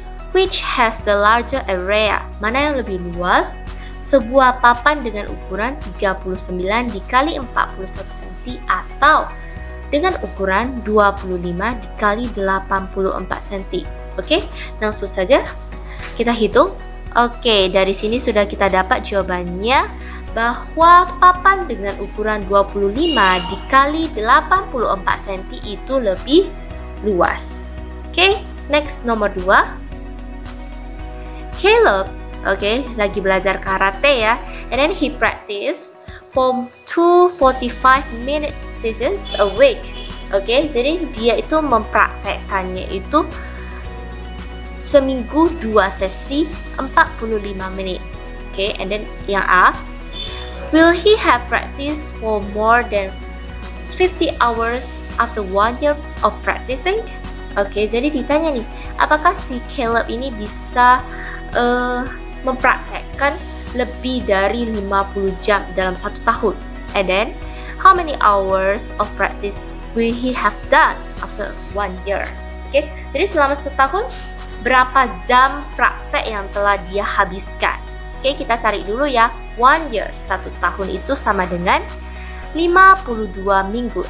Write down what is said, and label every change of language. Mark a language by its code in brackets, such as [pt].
[en] Which has the larger area? [id] Mana yang lebih luas? Sebuah papan dengan ukuran 39 dikali 41 cm atau dengan ukuran 25 dikali 84 cm. Oke, langsung saja kita hitung. Oke, dari sini sudah kita dapat jawabannya bahwa papan dengan ukuran 25 dikali 84 cm itu lebih luas. Oke, next nomor 2. Caleb, lagi belajar karate ya. [en] And then he practice for 245 minute sessions a week. [id] Jadi dia itu mempraktekkannya itu seminggu 2 sesi 45 menit. [en] And then [id] yang A, [en] will he have practice for more than 50 hours after 1 year of practicing? [id] Jadi ditanya nih, apakah si Caleb ini bisa mempraktekkan lebih dari 50 jam dalam 1 tahun? [en] And then, how many hours of practice will he have done after 1 year? [id] Jadi selama setahun, berapa jam praktek yang telah dia habiskan? Kita cari dulu ya. [en] 1 year, [id] 1 tahun itu sama dengan 52 minggu.